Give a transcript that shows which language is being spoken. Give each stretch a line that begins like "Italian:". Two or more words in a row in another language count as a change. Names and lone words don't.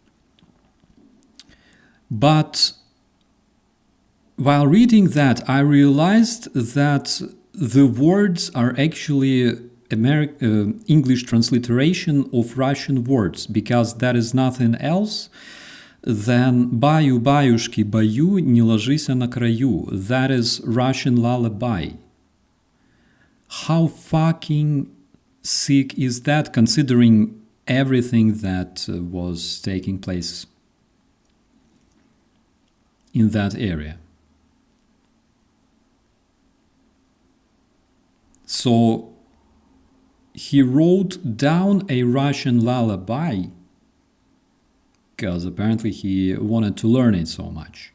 English: But while reading that, I realized that the words are actually English transliteration of Russian words, because that is nothing else then
Russian: баю-баюшки баю, не ложися на краю.
English: That is Russian lullaby. How fucking sick is that, considering everything that was taking place in that area? So he wrote down a Russian lullaby because apparently he wanted to learn it so much.